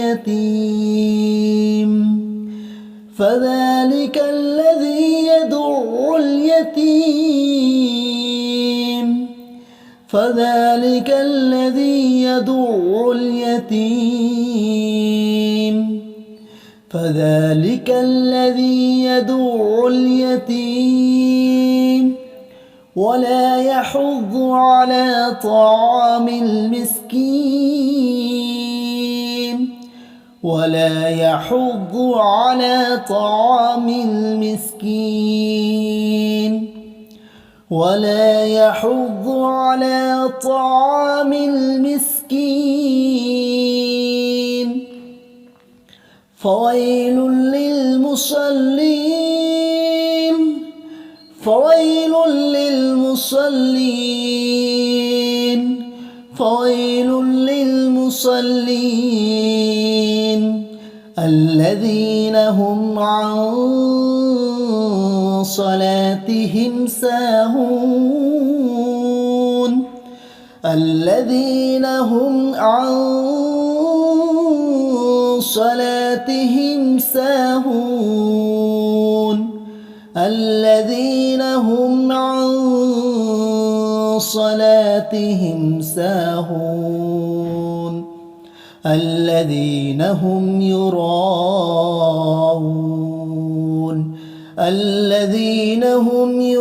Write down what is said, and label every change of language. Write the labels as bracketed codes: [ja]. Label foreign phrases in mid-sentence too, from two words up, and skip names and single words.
[ar] اليتيم، فذلك الذي يدع اليتيم، فذلك الذي يدع اليتيم، فذلك الذي يدع اليتيم, ولا يحض على طعام المسكين، ولا يحض على طعام المسكين، ولا يحض على طعام المسكين، فويل للمصلين، فويل للمصلين، فويل للمصلين, الذين هم عن صلاتهم ساهون، الذين هم عن صلاتهم ساهون، الذين هم عن صلاتهم ساهون، الذين هم يراءون، الذين هم